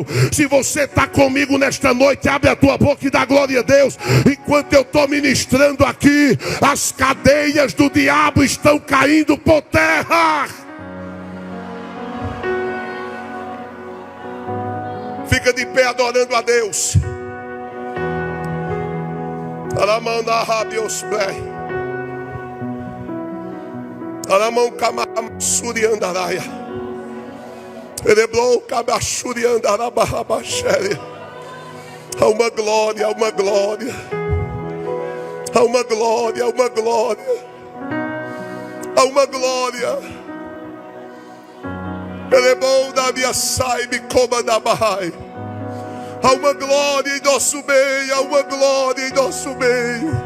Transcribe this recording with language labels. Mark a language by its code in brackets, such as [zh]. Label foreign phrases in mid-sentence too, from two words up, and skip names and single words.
[pt] Se você está comigo nesta noite, abre a tua boca e dá glória a Deus. Enquanto eu estou ministrando aqui, as cadeias do diabo estão caindo por terra. Fica de pé adorando a Deus. Alamanda rabios play. Alamão camasuri andaraia. Ereblou cabachuri andarabarabachere. Há uma glória, há uma glória. Há uma glória, há uma glória. Há uma glória. Erebou da minha saiba como da barrai. Há uma glória em nosso meio, há uma glória em nosso meio.